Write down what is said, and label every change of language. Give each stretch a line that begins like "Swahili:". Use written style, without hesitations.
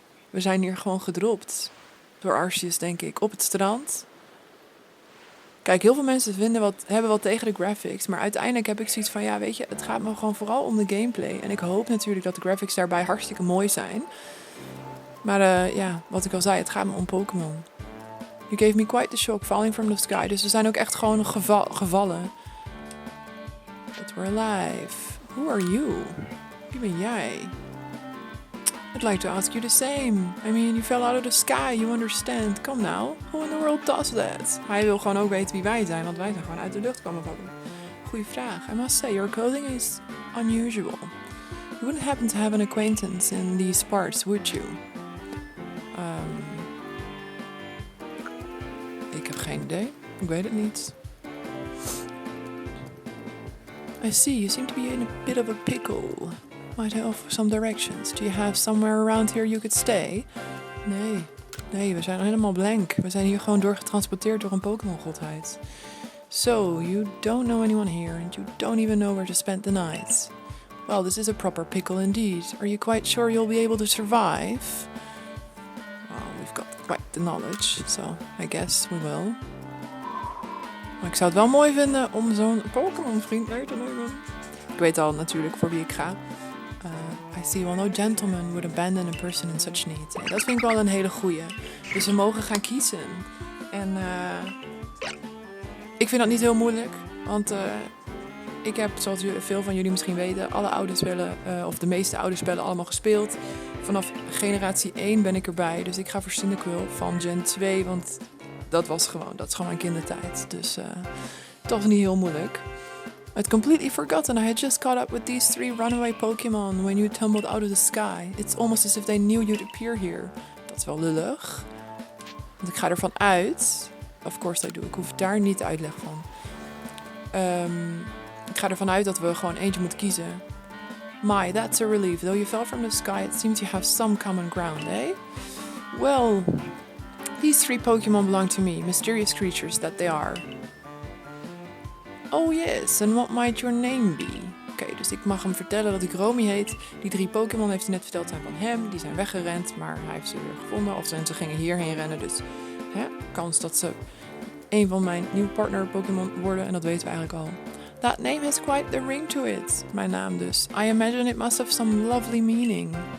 Dutch: We zijn hier gewoon gedropt. Door Arceus, denk ik. Op het strand. Kijk, heel veel mensen hebben wat tegen de graphics. Maar uiteindelijk heb ik zoiets van, ja, weet je, het gaat me gewoon vooral om de gameplay. En ik hoop natuurlijk dat de graphics daarbij hartstikke mooi zijn. Maar ja, wat ik al zei, het gaat me om Pokémon.
English: You gave me quite the shock falling from the sky.
Dutch: Dus we zijn ook echt gewoon gevallen.
English: But we're alive. Who are you?
Dutch: Wie ben jij?
English: I'd like to ask you the same. I mean, you fell out of the sky, you understand. Come now, who in the world does that?
Dutch: Hij wil gewoon ook weten wie wij zijn, want wij zijn gewoon uit de lucht komen vallen. Goeie vraag.
English: I must say, your clothing is unusual. You wouldn't happen to have an acquaintance in these parts, would you?
Dutch: Ik heb geen idee. Ik weet het niet.
English: I see, you seem to be in a bit of a pickle. Might I offer some directions? Do you have somewhere around here you could stay? Nee,
Dutch: Nee, we zijn helemaal blank. We zijn hier gewoon doorgetransporteerd door een Pokémon-godheid.
English: So, you don't know anyone here and you don't even know where to spend the night. Well, this is a proper pickle indeed. Are you quite sure you'll be able to survive? Well, we've got quite the knowledge, so I guess we will.
Dutch: Maar ik zou het wel mooi vinden om zo'n Pokémon-vriend mee te nemen. Ik weet al natuurlijk voor wie ik ga.
English: I see, well, no gentleman would abandon a person in such need.
Dutch: Dat vind ik wel een hele goeie. Dus we mogen gaan kiezen. En ik vind dat niet heel moeilijk. Want ik heb, zoals veel van jullie misschien weten, alle oude spellen, of de meeste oude spellen allemaal gespeeld. Vanaf generatie 1 ben ik erbij. Dus ik ga voor Cyndaquil van Gen 2, want dat is gewoon mijn kindertijd. Dus het was niet heel moeilijk.
English: I'd completely forgotten I had just caught up with these 3 runaway Pokémon when you tumbled out of the sky. It's almost as if they knew you'd appear here.
Dutch: Dat is wel lullig. Want ik ga ervan uit...
English: Of course I do.
Dutch: Ik hoef daar niet de uitleg van. Ik ga ervan uit dat we gewoon eentje moeten kiezen.
English: My, that's a relief. Though you fell from the sky, it seems you have some common ground, eh? Well, these 3 Pokémon belong to me, mysterious creatures that they are. Oh yes, and what might your name be?
Dutch: Oké, dus ik mag hem vertellen dat ik Romy heet. Die 3 Pokémon heeft hij net verteld zijn van hem. Die zijn weggerend, maar hij heeft ze weer gevonden. Of ze gingen hierheen rennen, dus kans dat ze een van mijn nieuwe partner Pokémon worden. En dat weten we eigenlijk al.
English: That name has quite the ring to it.
Dutch: Mijn naam dus.
English: I imagine it must have some lovely meaning.